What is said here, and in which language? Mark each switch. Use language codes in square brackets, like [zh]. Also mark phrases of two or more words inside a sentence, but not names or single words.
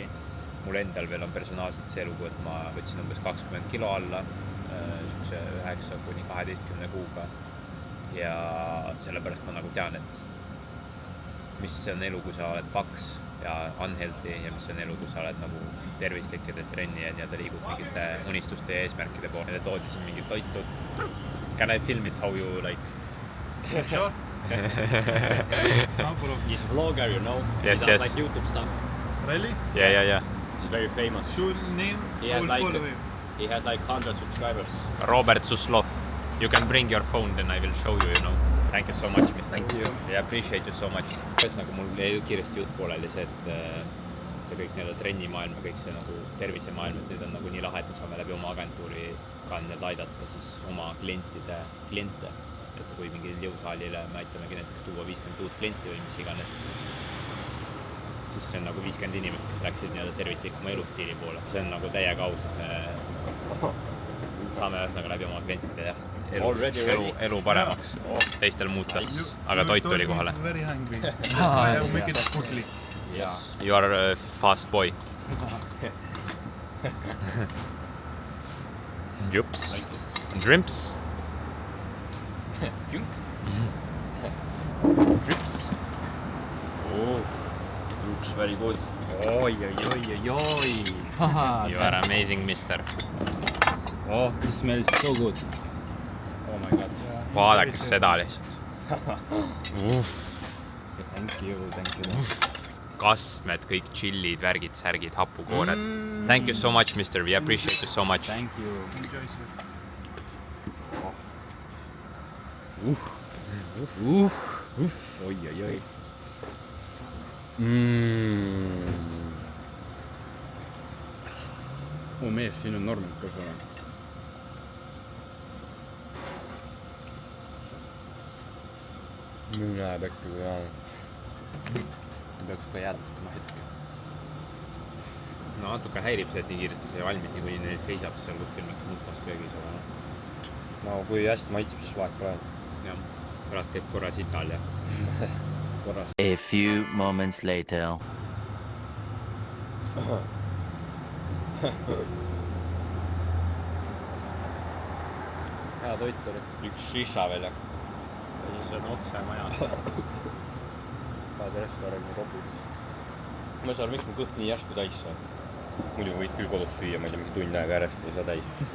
[et] Mul endal veel on personaalselt see lugu, et ma võtsin umbes 20 kilo alla niisuguse 9 kuni 12 kuuga ja sellepärast ma nagu tean, et mis on elu, kui sa oled paks ja unhealthy ja mis on elu, kus sa oled nagu tervislik ja teed trenni ja nii-öelda liigud mingite unistuste ja eesmärkide poole. Meile toodi siin mingit toitu. [en] Can I film it how you like? Sure. He's a vlogger, you know. Yes, he does yes. like YouTube stuff. Really? Yeah. He's very famous. Should name? He I has will like follow him. he has like 100 subscribers. Robert Suslov. You can bring your phone, then I will show you, you know. Thank you so much, Mr. Thank you. Yeah, appreciate you so much. [et] Ühesõnaga, mul jäi kiiresti jutt pooleli see, et see kõik nii-öelda trennimaailm ja kõik see nagu tervisemaailm, et nüüd on nagu nii lahe, et me saame läbi oma agentuuri ka nii-öelda aidata siis oma kliente. Et kui mingi jõusaalile me aitamegi näiteks tuua 50 uut klienti või mis iganes, siis see on nagu 50 inimest, kes läksid nii-öelda tervislikuma elustiili poole. See on nagu täiega aus, et me saame ühesõnaga läbi oma klientide ja elu paremaks teistel muuta, aga toit tuli kohale. [en] Very hungry. That's why I make it quickly. Yes. You are a fast boy. Jups. Drimps. Junks. Drips. Oh, looks very good. Oi. You are amazing, mister. Oh, this smells so good. Oh my god. [et] Vaadake seda lihtsalt. [en] Thank you. [et] Kastmed, kõik chillid, värgid, särgid, hapukoored. [en] Thank you so much, mister. We appreciate you so much. Thank you. Enjoy, sir. Oi. [et] Oh mees, siin on normid ka seal. Mine äkki kui jaa. Peaks ka jäädvustama hetke. No natuke häirib see, et nii kiiresti see valmis, nii kuni neil seisab seal kuskil mingis mustas köögis, aga no. No kui hästi maitseb, siis vahet pole. Jah, pärast käib korra sital ja korras. [en] A few moments later. [et] Hea toit oli. Üks shisha veel ja See on otse majas. Vaad restorani kopis. ma ei saa aru, miks mu kõht nii järsku täis sai. Muidu võid küll kodus süüa, ma ei tea, mingi tund aega järjest ei saa täis.